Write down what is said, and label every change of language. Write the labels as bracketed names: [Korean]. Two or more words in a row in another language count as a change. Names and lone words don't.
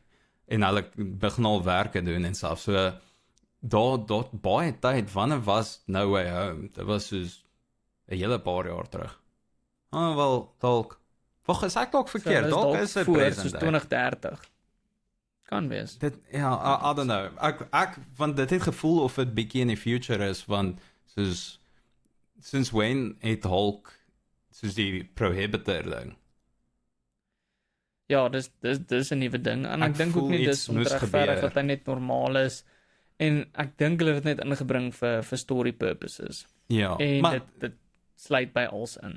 [Afrikaans] En hulle begin al werke doen en stuff. So, daar baie tyd, wanneer was No Way Home? Dit was soos 'n hele paar jaar terug. Wel, dalk. Wag, is ek dalk verkeerd? Dalk is dit voor, present soos 2030. Kan wees. Dit, ja, [English] I don't know. [Afrikaans] Ek, want dit het gevoel of het bietjie in die future is, want soos, [English] since when [Afrikaans] het Hulk, soos die Prohibitor ding? Ja, dis 'n nuwe ding, en ek dink ook nie dis onregverdig dat hy net normaal is, en ek dink hulle het dit net ingebring vir [English] story purposes. [Afrikaans] Ja, en maar dit sluit by als in.